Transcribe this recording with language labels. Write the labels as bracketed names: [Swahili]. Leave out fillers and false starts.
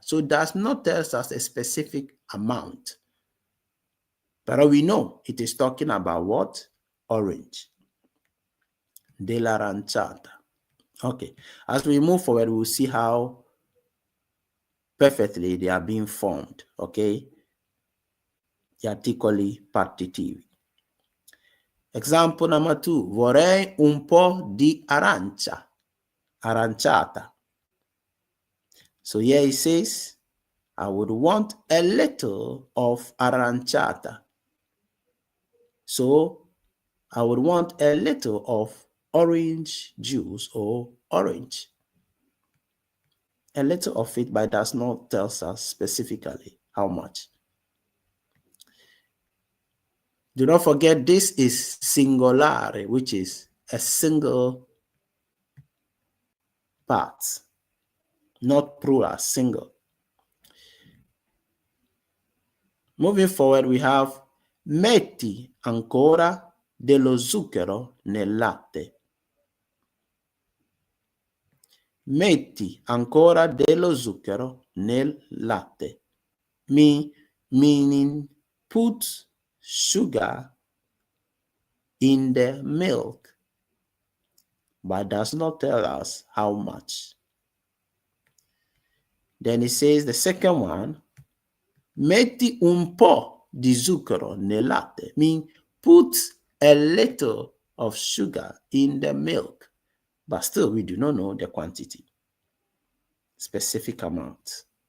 [English] So it does not tell us a specific amount. But we know it is talking about what? Orange. [Italian] Dell'aranciata. [English] Okay. As we move forward, we'll see how perfectly they are being formed. Okay. [Italian] Gli articoli partitivi. [English] Example number 2. [Italian] Vorrei un po' di arancia. Aranciata. [English] So here it says, I would want a little of aranciata. So I would want a little of orange juice or orange. A little of it, but does not tell us specifically how much. Do not forget this is singolare, which is a single part, not plural, single. Moving forward, we have [Italian] metti ancora dello zucchero nel latte. Metti ancora dello zucchero nel latte. [English] Meaning put sugar in the milk, but does not tell us how much. Then it says the second one, [Italian] metti un po' di zucchero nel latte, [English] mean put a little of sugar in the milk, but still we do not know the quantity, specific amount.